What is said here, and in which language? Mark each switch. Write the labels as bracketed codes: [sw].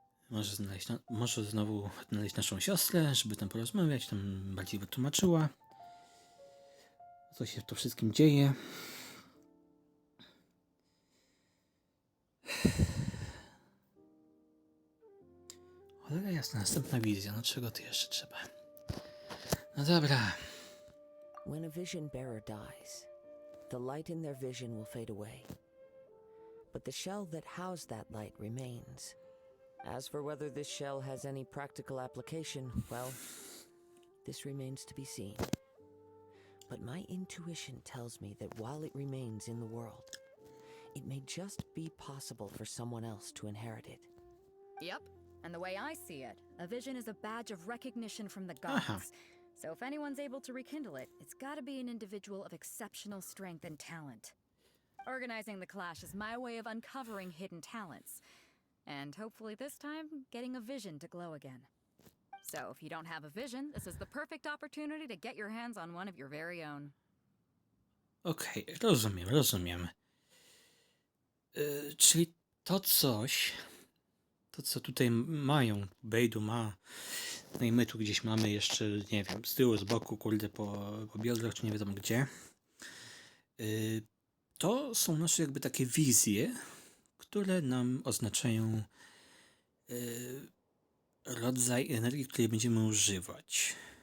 [pl] Może znowu znaleźć naszą siostrę, żeby tam porozmawiać, tam bardziej wytłumaczyła, co się to wszystkim dzieje. Cholera jasna, następna wizja. No czego tu jeszcze trzeba? No dobra. [en] When a vision bearer dies, the light in their vision will fade away. But the shell that housed that light remains. As for whether this shell has any practical application, well, this remains to be seen. But my intuition tells me that while it remains in the world, it may just be possible for someone else to inherit it. Yep. And the way I see it, a vision is a badge of recognition from the gods. So if anyone's able to rekindle it, it's gotta be an individual of exceptional strength and talent. Organizing the clash is my way of uncovering hidden talents. And hopefully this time, getting a vision to glow again. So if you don't have a vision, this is the perfect opportunity to get your hands on one of your very own. [pl] Okej, rozumiem. Czyli to coś, to co tutaj mają, Bejdu ma, no i my tu gdzieś mamy jeszcze, nie wiem, z tyłu, z boku, kurde, po biodrach, czy nie wiadomo gdzie. To są nasze jakby takie wizje, które nam oznaczają rodzaj energii, której będziemy używać.